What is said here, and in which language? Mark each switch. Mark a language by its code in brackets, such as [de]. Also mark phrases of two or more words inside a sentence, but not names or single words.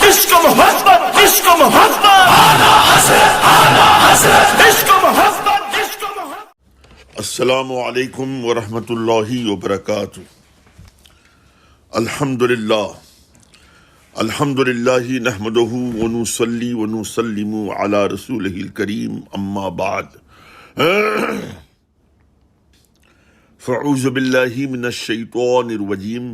[ur] عشق محبت عشق محبت عشق محبت عشق محبت. [ar] السلام علیکم ورحمۃ اللہ وبرکاتہ. الحمد للہ نحمدہ ونصلی ونسلم علی رسولہ الکریم اما بعد. فاعوذ باللہ من الشیطان الرجیم.